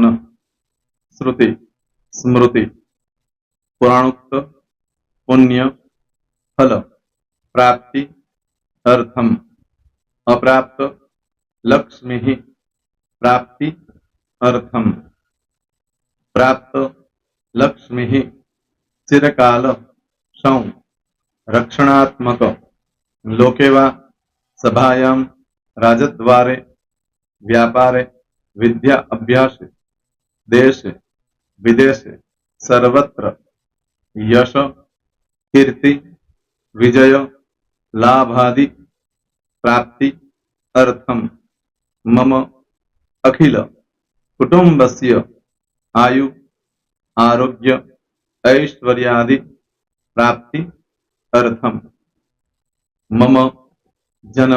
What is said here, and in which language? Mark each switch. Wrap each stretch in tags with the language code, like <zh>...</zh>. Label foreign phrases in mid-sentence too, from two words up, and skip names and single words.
<sa>શ્રુતિ, સ્મૃતિ, પુરાણોક્ત, પુણ્ય, ફલ, પ્રાપ્તિ, અર્થમ, અપ્રાપ્ત, લક્ષ્મી, પ્રાપ્તિ, અર્થમ, પ્રાપ્ત, લક્ષ્મી, ચિરકાલ, સૌ, રક્ષણાત્મક, લોકેવા, સભાયામ, રાજદ્વારે, व्यापारे विद्या अभ्यासे देशे विदेशे सर्वत्र यश कीर्ति विजय लाभादि प्राप्ति अर्थम मम अखिल कुटुंबस्य आयु आरोग्य ऐश्वर्यादि प्राप्ति अर्थम मम जन्म</sa>